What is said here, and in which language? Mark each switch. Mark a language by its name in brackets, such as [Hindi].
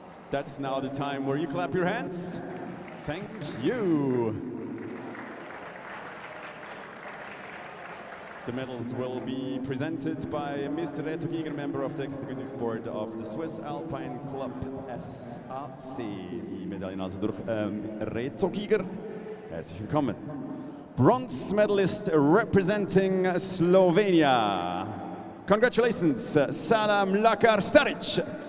[English] That's now the time where you clap your hands. Thank you. The medals will be presented by Mr. Reto Giger, member of the executive board of the Swiss Alpine Club SAC. [German] Die Medaillen also durch Reto Giger. Herzlich willkommen. [English] Bronze medalist representing Slovenia. Congratulations, Salam Lakar Stradic.